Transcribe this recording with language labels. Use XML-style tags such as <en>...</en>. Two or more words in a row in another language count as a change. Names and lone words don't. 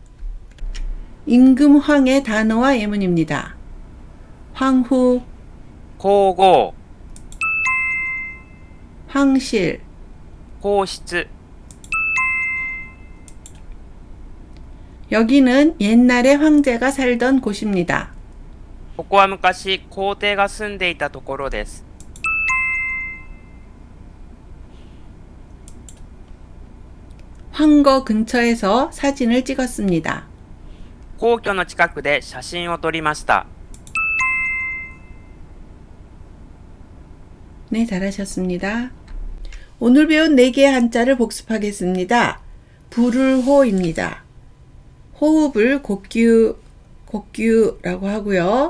<ko>임금황의 단어와 예문입니다. 황후,</ko> <ja>皇后、</ja> <ko>황실,</ko> <ja>皇室、</ja> <ko>여기는 옛날에 황제가 살던 곳입니다.</ko> <ja>ここは昔皇帝が住んでいたところです。</ja> <ko>황거 근처에서 사진을 찍었습니다.</ko> <ja>皇居の近くで写真を撮りました。</ja> <ko>네, 잘하셨습니다. 오늘 배운 4개의 한자를 복습하겠습니다. 불을호입니다. 호흡을 곡규라고 하고요.</ko>